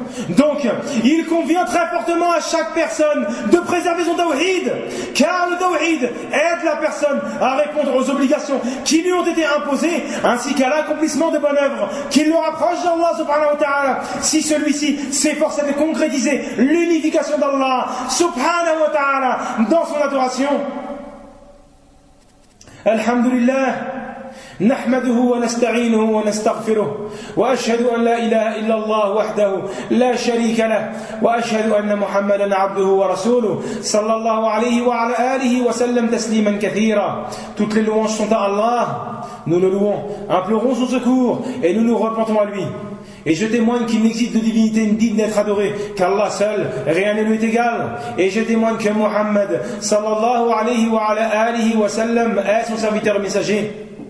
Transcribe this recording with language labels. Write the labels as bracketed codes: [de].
[fr] Donc, il convient très fortement à chaque personne de préserver son tawhid, car le tawhid aide la personne à répondre aux obligations qui lui ont été imposées, ainsi qu'à l'accomplissement de bonnes œuvres, qui le rapproche d'Allah subhanahu wa ta'ala, si celui-ci s'efforce de concrétiser l'unification d'Allah subhanahu wa ta'ala dans son adoration. [ar] Alhamdulillah. نحمده ونستعينه ونستغفره وأشهد أن لا إله إلا الله وحده لا شريك له وأشهد أن محمدا عبده ورسوله صلى الله عليه وعلى آله وسلم تسليما كثيرا. [fr] Toutes les louanges sont à Allah. Nous le louons, implorons son secours et nous nous repentons à lui. Et je témoigne qu'il n'existe de divinité digne d'être adorée qu'Allah seul, rien ne lui est égal. Et je témoigne que Muhammad sallallahu alayhi wa ala alihi wa sallam est son serviteur messager.